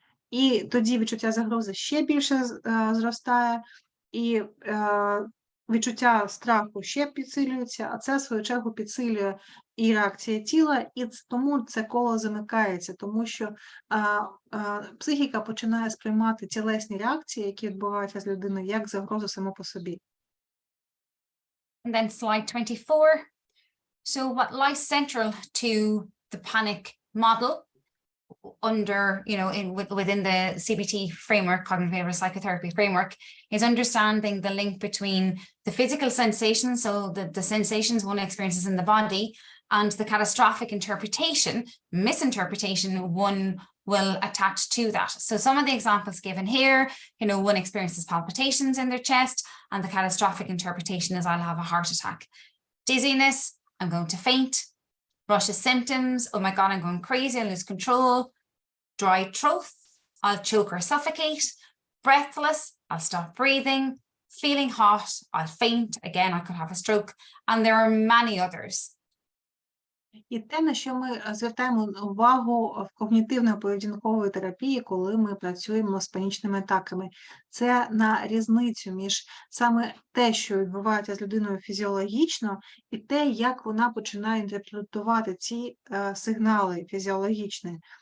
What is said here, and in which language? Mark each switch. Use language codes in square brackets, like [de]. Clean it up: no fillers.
[uk] І тоді відчуття загрози ще більше зростає, і відчуття страху ще підсилюється, а це, в свою чергу, підсилює і реакція тіла, і тому це коло замикається, тому що психіка починає сприймати тілесні реакції, які відбуваються з людиною, як загрозу само по собі. [en] And then slide 24. So what lies central to the panic model under, within the CBT framework, cognitive behavioral psychotherapy framework, is understanding the link between the physical sensations, so the sensations one experiences in the body, and the catastrophic misinterpretation one will attach to that. So some of the examples given here, one experiences palpitations in their chest, and the catastrophic interpretation is I'll have a heart attack. Dizziness, I'm going to faint. Rush's symptoms, oh my God, I'm going crazy, I'll lose control. Dry throat, I'll choke or suffocate. Breathless, I'll stop breathing. Feeling hot, I'll faint. Again, I could have a stroke. And there are many others. [uk] І те, на що ми звертаємо увагу в когнітивно-поведінковій терапії, коли ми працюємо з панічними атаками, це на різницю між саме те, що відбувається з людиною фізіологічно, і те, як вона починає інтерпретувати ці сигнали фізіологічні.